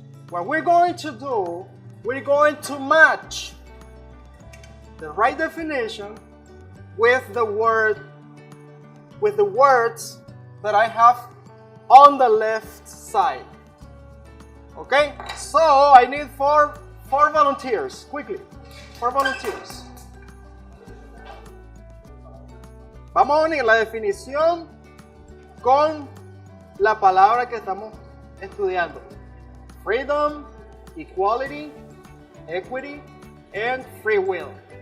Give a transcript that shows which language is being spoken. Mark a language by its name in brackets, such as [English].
[English] What we're going to do, we're going to match the right definition with the words that I have on the left side. Okay? So I need four volunteers. Quickly. 4 volunteers. [Spanish] Vamos a unir la definición con la palabra que estamos estudiando. [English] Freedom, equality, equity, and free will.